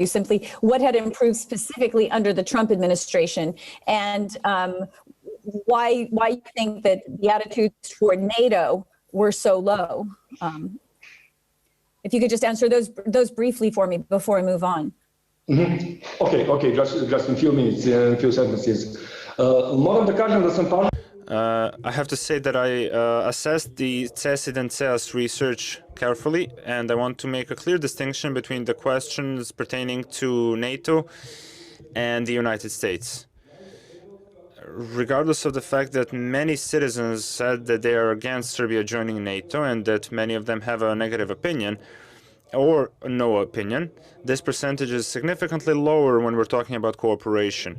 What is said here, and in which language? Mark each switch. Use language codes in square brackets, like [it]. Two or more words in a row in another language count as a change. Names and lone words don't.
[en] Simply, what had improved specifically under the Trump administration, and why you think that the attitudes toward NATO were so low? If you could just answer those briefly for me before I move on. Mm-hmm. Okay, just in few minutes, in a few sentences. [sr] Moram da kažem da sam pažljivo. [en] I have to say that I assessed the CEAS and CEAS research carefully, and I want to make a clear distinction between the questions pertaining to NATO and the United States. Regardless of the fact that many citizens said that they are against Serbia joining NATO and that many of them have a negative opinion or no opinion, this percentage is significantly lower when we're talking about cooperation.